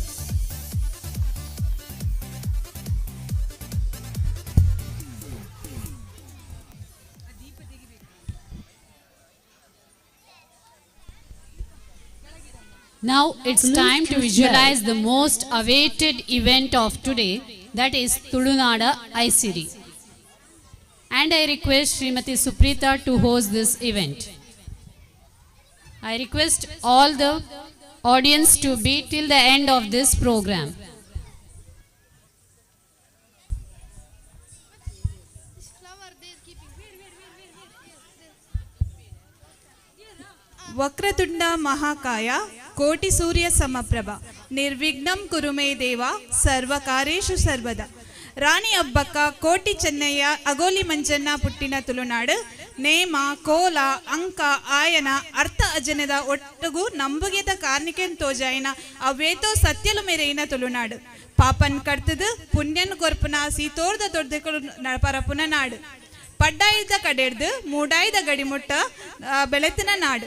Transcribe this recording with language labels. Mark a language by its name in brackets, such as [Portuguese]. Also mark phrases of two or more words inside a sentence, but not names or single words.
[English] Now it's time to visualize the most awaited event of today, that is Tulunada ICD. And I request Srimati Suprita to host this event. I request all the audience to be till the end of this program. [Sanskrit] ವಕ್ರತುಂಡ ಮಹಾಕಾಯ ಕೋಟಿ ಸೂರ್ಯ ಸಮಪ್ರಭ ನಿರ್ವಿಘ್ನಂ ಕುರುಮೇ ದೇವ ಸರ್ವಕಾರ್ಯೇಷು ಸರ್ವದ [Tulu] ರಾಣಿ ಅಬ್ಬಕ್ಕ ಕೋಟಿ ಚೆನ್ನಯ್ಯ ಅಗೋಲಿ ಮಂಜನ್ನ ಪುಟ್ಟಿನ ತುಳುನಾಡು ನೇಮ ಕೋಲ ಅಂಕ ಆಯನ ಅರ್ಥ ಅಜನದ ಒಟ್ಟುಗು ನಂಬುಗೆದ ಕಾರ್ನಿಕೆನ್ ತೋಜಾಯನ ಅವೇತೋ ಸತ್ಯಲು ಮೇರೆಯಿನ ತುಳುನಾಡು ಪಾಪನ್ ಕಡ್ತದು ಪುಣ್ಯನ್ ಕೊರ್ಪುನ ಸೀತೋರ್ದ ದೊಡ್ಡಕಳು ಪರಪುನ ನಾಡು ಪಡ್ಡಾಯ್ದ ಕಡೆಡ್ದು ಮೂಡಾಯ್ದ ಗಡಿಮುಟ್ಟ ಬೆಳೆತಿನ ನಾಡು